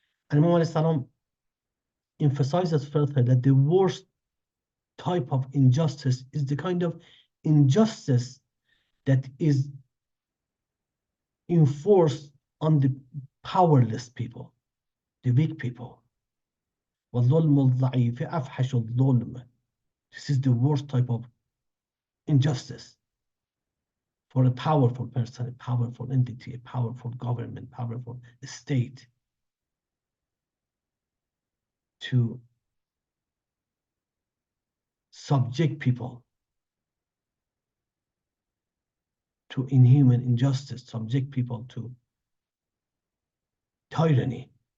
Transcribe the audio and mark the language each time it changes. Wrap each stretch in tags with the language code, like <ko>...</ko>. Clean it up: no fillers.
<en>And Imam Ali Salam emphasizes further that the worst type of injustice is the kind of injustice that is enforced on the powerless people, the weak people.</en> <ar>وَالظُّلْمُ الضَّعِيفِ أَفْحَشُ الظُّلْمِ.</ar> <en>This is the worst type of injustice for a powerful person, a powerful entity, a powerful government, powerful state to subject people to inhuman injustice, subject people to tyranny.</en>